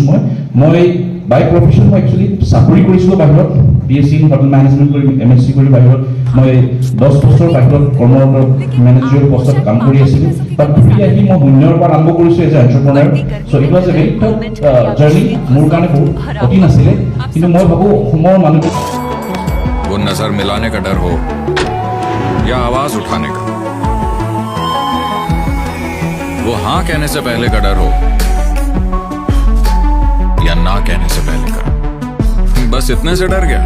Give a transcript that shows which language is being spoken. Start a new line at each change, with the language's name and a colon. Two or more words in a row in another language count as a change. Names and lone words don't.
Assamese: মই
English: by profession
Assamese: মই একচুৱেলি চাকৰি কৰিছিলোঁ বাহিৰত, BSc
English: in hotel management
Assamese: কৰি MSc কৰি বাহিৰত মই 10 বছৰ বাহিৰত কৰ্মৰত মেনেজাৰিয়েল পষ্টত কাম কৰি আছিলোঁ। বাট ঘূৰি আহি মই শূন্যৰ পৰা আৰম্ভ কৰিছোঁ
English: as an entrepreneur. so it was a very tough journey,
Assamese: মোৰ কাৰণে বহুত কঠিন আছিলে, কিন্তু মই ভাবোঁ অসমৰ মানুহ
Hindi: वो नजर मिलाने का डर हो या आवाज उठाने का, वो हाँ कहने से पहले का डर हो या ना कहने से पहले का, बस इतने से डर गया।